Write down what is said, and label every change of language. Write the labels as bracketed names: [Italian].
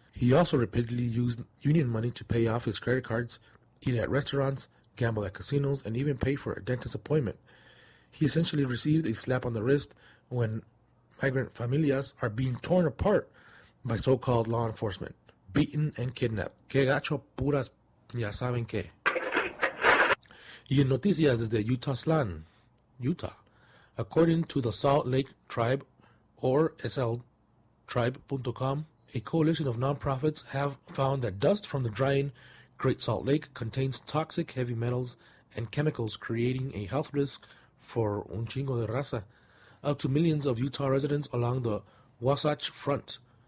[English] He also repeatedly used union money to pay off his credit cards, eat at restaurants, gamble at casinos, and even pay for a dentist appointment. He essentially received a slap on the wrist when migrant familias are being torn apart by so-called law enforcement, beaten and kidnapped. [Spanish] Que gacho puras, ya saben que. Y en noticias desde Utah Aztlan, Utah. [English] According to the Salt Lake Tribe, or sltribe.com, a coalition of nonprofits have found that dust from the drying Great Salt Lake contains toxic heavy metals and chemicals, creating a health risk for [Spanish] un chingo de raza, [English] up to millions of Utah residents along the Wasatch Front.